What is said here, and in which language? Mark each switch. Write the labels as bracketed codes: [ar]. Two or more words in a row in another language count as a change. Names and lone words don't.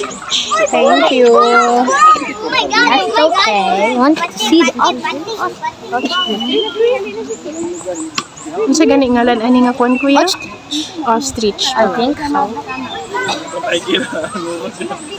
[en] Thank you. Oh my god, that's okay. I want to see the ostrich. [ceb] Unsa gani ngalan ani nga kuan kuya? [en] Ostrich. I think so. [ceb] Ay, kira. Ano mo siya?